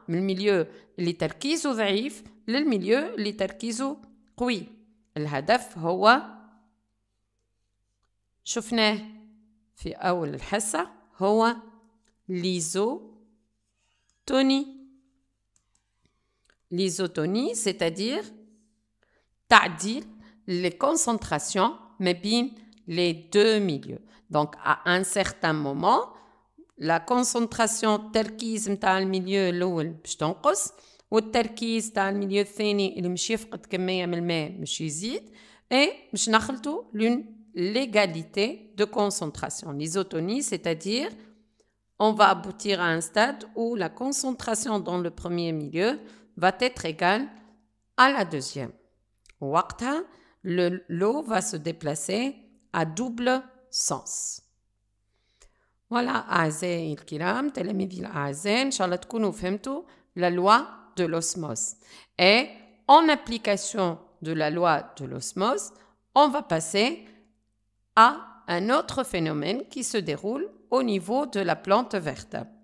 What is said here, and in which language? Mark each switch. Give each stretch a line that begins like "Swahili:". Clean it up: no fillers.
French: Le milieu
Arabic: اللي تركيزه ضعيف للمilieu اللي تركيزه قوي. الهدف هو شفناه في أول الحصة هو
French: l'isotonie. L'isotonie, c'est-à-dire
Arabic: تعديل
French: les concentrations mais bien les deux milieux. Donc, à un certain moment, la concentration
Arabic: تركيز متاع الميليو الأول باش تنقص والتركيز تاع الميليو الثاني اللي مش يفقد كمية من الماء مش يزيد باش نخلطوا
French: l'égalité de concentration. L'isotonie, c'est-à-dire on va aboutir à un stade où la concentration dans le premier milieu va être égale à la deuxième.
Arabic: وقتها
French: l'eau va se déplacer à double sens.
Arabic: Voilà, أعزائي الكرام تلاميذي الأعزاء إن شاء الله تكونوا فهمتوا
French: la loi de l'osmose. Et en application de la loi de l'osmose, on va passer à un autre phénomène qui se déroule au niveau de la plante verte.